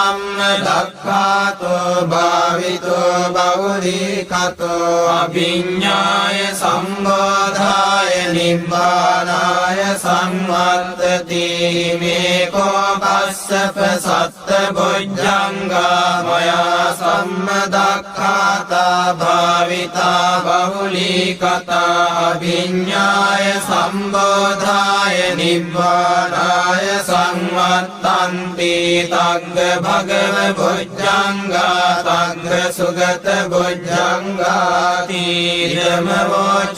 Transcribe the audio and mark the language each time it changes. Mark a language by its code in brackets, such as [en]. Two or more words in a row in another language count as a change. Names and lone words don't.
[pi] සම්මදක්ඛාතෝ භාවිතෝ බහුලීගතෝ අභිඤ්ඤාය සම්බෝධාය නිබ්බානාය සංවත්තති මේ කෝකස්සප සත්ත බොජ්ජංගා මයා සම්මදක්ඛාතා භාවිතා බහුලීගතා අභිඤ්ඤාය සම්බෝධාය නිබ්බානාය සංවත්තන්ති තග්ග භගව බොජ්ජංගා තග්ග සුගත බොජ්ජංගාති ධම්මවෝච